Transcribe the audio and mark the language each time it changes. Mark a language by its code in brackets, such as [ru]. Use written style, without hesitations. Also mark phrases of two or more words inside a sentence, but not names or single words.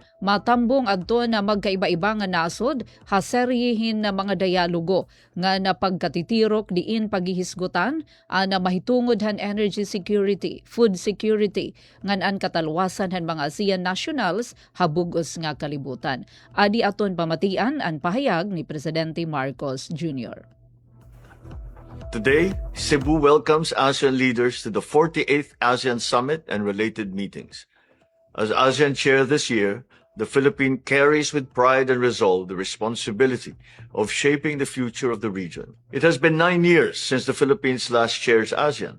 [war] matambong adto na magkaiba-iba nga nasod haseryehin na mga dialogo nga napagkatitirok diin paghihisgutan na mahitungod han [en] energy security, food security [war] ngan katalwasan han mga ASEAN nationals habugos nga kalibutan. Adi aton pamatian ang pahayag ni Presidente Marcos Jr. [en] Today, Cebu welcomes ASEAN leaders to the 48th ASEAN Summit and related meetings. As ASEAN chair this year, the Philippines carries with pride and resolve the responsibility of shaping the future of the region. It has been 9 years since the Philippines last chairs ASEAN.